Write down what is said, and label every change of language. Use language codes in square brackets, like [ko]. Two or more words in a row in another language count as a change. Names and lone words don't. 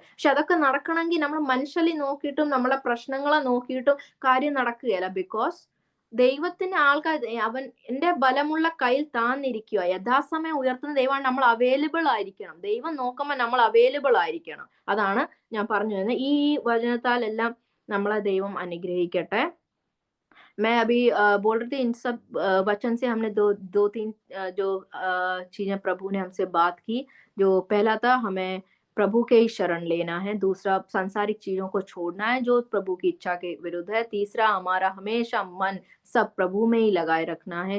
[ml] പക്ഷെ അതൊക്കെ നടക്കണമെങ്കിൽ നമ്മൾ മനുഷ്യനെ നോക്കിയിട്ടും നമ്മളെ പ്രശ്നങ്ങളെ നോക്കിയിട്ടും കാര്യം നടക്കുകയില്ല. ബിക്കോസ് ദൈവത്തിന്റെ ആൾക്കാർ എന്റെ ബലമുള്ള കയ്യിൽ താന്നിരിക്കുക. യഥാസമയം ഉയർത്തുന്ന ദൈവമാണ്. നമ്മൾ അവൈലബിൾ ആയിരിക്കണം. ദൈവം നോക്കുമ്പോൾ നമ്മൾ അവൈലബിൾ ആയിരിക്കണം. അതാണ് ഞാൻ പറഞ്ഞു വരുന്നത്. ഈ വചനത്താൽ എല്ലാം നമ്മളെ ദൈവം അനുഗ്രഹിക്കട്ടെ. [hi] मैं अभी बोल रही थी इन सब वचन से हमने दो तीन जो चीजें प्रभु ने हमसे बात की. जो पहला था, हमें प्रभु के ही शरण लेना है. दूसरा, सांसारिक चीजों को छोड़ना है जो प्रभु की इच्छा के विरुद्ध है. तीसरा, हमारा हमेशा मन सब प्रभु में ही लगाए रखना है.